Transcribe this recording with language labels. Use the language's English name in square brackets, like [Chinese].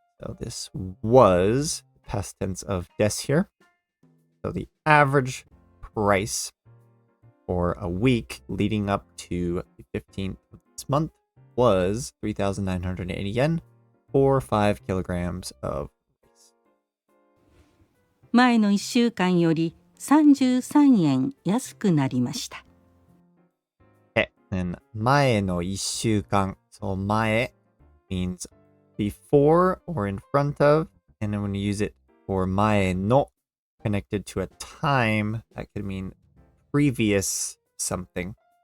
[English] So this was past tense of です here. So the average price for a week leading up to the 15th of this month was 3,980 yen for 5 kilograms of rice. [Japanese] 前の1週間より33円安くなりました。 [English] Okay, and [Japanese] 前の1週間. [English] So 前 means before or in front of, and then when you use it for 前の connected to a time, that could mean previous something.